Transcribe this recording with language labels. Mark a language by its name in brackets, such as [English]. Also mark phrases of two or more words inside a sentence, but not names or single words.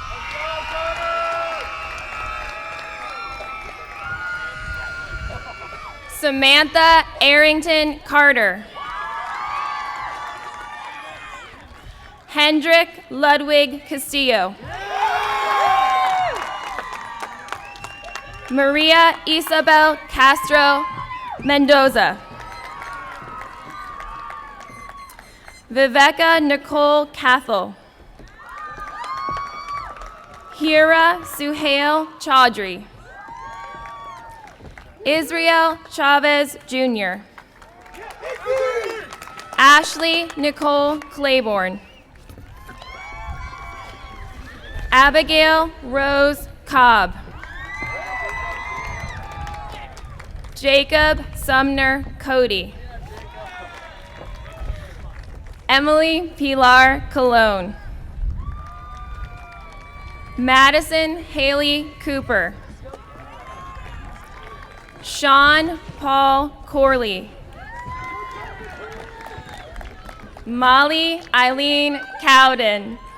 [English] Samantha Arrington Carter. Hendrik Ludwig Castillo. Maria Isabel Castro Mendoza. Viveka Nicole Cathel. Hira Suhail Chaudhry. Israel Chavez Jr. Ashley Nicole Claiborne. Abigail Rose Cobb. Jacob Sumner Cody. Emily Pilar Colon. Madison Haley Cooper. Sean Paul Corley. Molly Eileen Cowden.